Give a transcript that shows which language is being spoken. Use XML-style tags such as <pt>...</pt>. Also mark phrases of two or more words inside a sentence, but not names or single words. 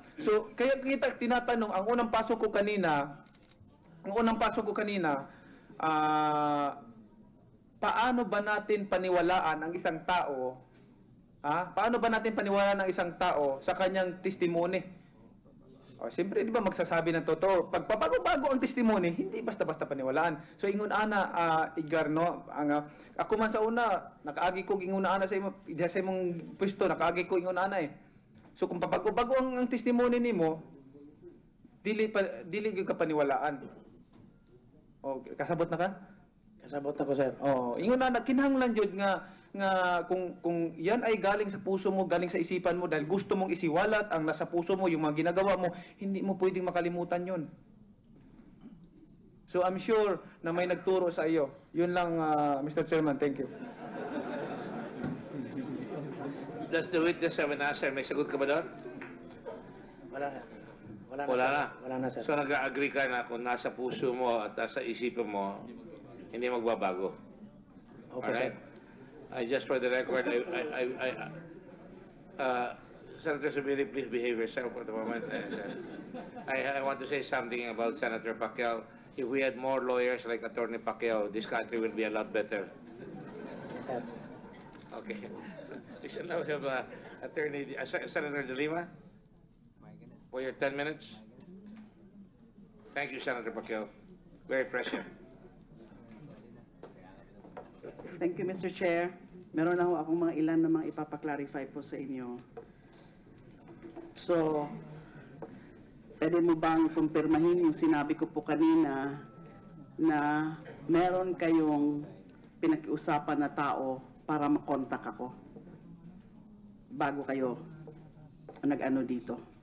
<tl>So, kaya kita tinatanong, ang unang pasok ko kanina, paano ba natin paniwalaan ang isang tao? Paano ba natin paniwalaan ang isang tao sa kanyang testimony? O, siyempre, di ba magsasabi ng totoo. Pag pabago-bago ang testimony, hindi basta-basta paniwalaan. So,</tl> <ceb>ingon ana, Edgar, no, ako man sa una, nakaagi ko ingon ana sa imong pwesto, nakaagi ko ingon ana eh. So, kung pabago-bago ang testimony nimo, dili gyud ka paniwalaan. O, kasabot na ka? Kasabot ako, sir. Oh, ingon na kinahanglan jud nga</ceb> <tl>kung yan ay galing sa puso mo, galing sa isipan mo dahil gusto mong isiwalat ang nasa puso mo, yung mga ginagawa mo, hindi mo pwedeng makalimutan 'yon. So</tl> <en>I'm sure</en> <tl>na may nagturo sa iyo. Yun lang,</tl> <en>Mr. Chairman. Thank you. Does the witness have an answer?</en> <tl>May sagot ka ba doon? Wala na. Wala na, Wala sir. na. Wala na, sir. So nag-agree ka na kung nasa puso mo at nasa isipan mo, hindi magbabago. Opo,</tl> <en>Alright?</en> <tl>sir.</tl> <en>Just for the record, Senator Zubiri, please behave yourself for the moment. I want to say something about Senator Pacquiao. If we had more lawyers like Attorney Pacquiao, this country will be a lot better. Sir. Okay. We shall now have Attorney Senator De Lima for your 10 minutes. Thank you, Senator Pacquiao. Very prescient. Thank you, Mr. Chair.</en> <tl>Meron ako akong mga ilan na mga ipapaklarify po sa inyo. So, pwede mo bang kumpirmahin yung sinabi ko po kanina na meron kayong pinakiusapan na tao para makontak ako bago kayo nag-ano dito?</tl>